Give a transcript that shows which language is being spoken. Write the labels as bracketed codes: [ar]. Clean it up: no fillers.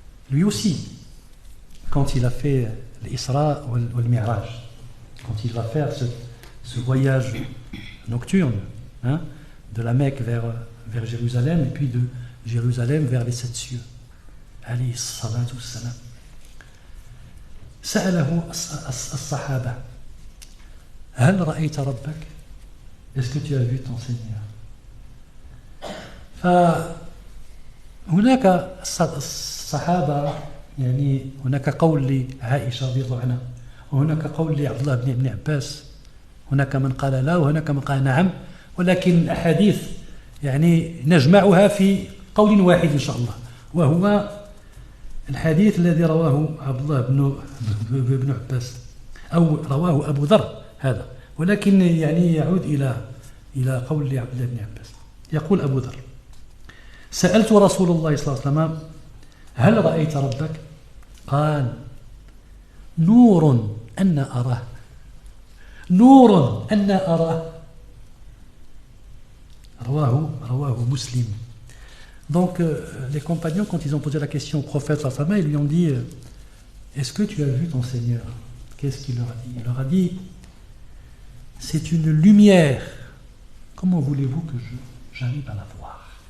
[fr] lui aussi, quand il a fait l'Isra ou le Mi'raj, quand il va faire ce voyage nocturne, de la Mecque vers Jérusalem, et puis de Jérusalem vers les 7 cieux, [ar] alayhi salatu wassalam, سأله الصحابة هل رأيت ربك؟ [fr] Est-ce que tu as vu ton Seigneur? [ar] فهناك الصحابة يعني هناك قول لعائشة رضي الله عنها، وهناك قول لعبد الله بن عباس، هناك من قال لا وهناك من قال نعم، ولكن الأحاديث يعني نجمعها في قول واحد إن شاء الله، وهو الحديث الذي رواه عبد الله بن عباس، أو رواه أبو ذر هذا، ولكن يعني يعود إلى قول عبد الله بن عباس. يقول أبو ذر: سألت رسول الله صلى الله عليه وسلم هل رأيت ربك؟ قال نور أنا أراه نور أنا أراه رواه Muslim. [fr] Donc les compagnons, quand ils ont posé la question au prophète [ar] sallallahu alayhi wa sallam, [fr] ils lui ont dit est-ce que tu as vu ton Seigneur? Qu'est-ce qu'il leur a dit? Il leur a dit c'est une lumière, comment voulez-vous que j'arrive à la voir?